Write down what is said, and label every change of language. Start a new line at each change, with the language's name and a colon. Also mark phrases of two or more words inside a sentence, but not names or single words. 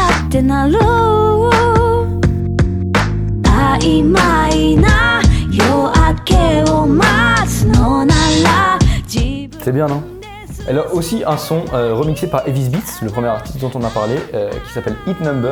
Japanese: ってなる曖昧な夜明けを待つのなら
French: C'est bien, non? Elle a aussi un son remixé par Evis Beats, le premier artiste dont on a parlé, qui s'appelle Hit Number.